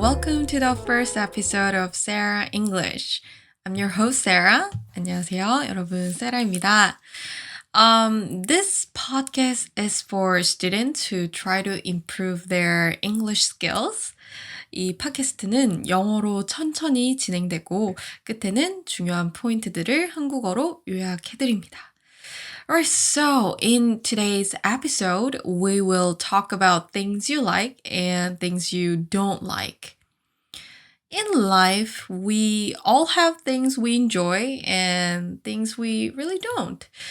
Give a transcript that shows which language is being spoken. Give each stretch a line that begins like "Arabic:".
English: Welcome to the first episode of Sarah English. I'm your host Sarah.
Korean: 안녕하세요. 여러분, 세라입니다.
English: This podcast is for students who try to improve their English skills.
Korean: 이 팟캐스트는 영어로 천천히 진행되고 끝에는 중요한 포인트들을 한국어로 요약해드립니다.
English: Alright, so in today's episode, we will talk about things you like and things you don't like. In life, we all have things we enjoy and things we really don't.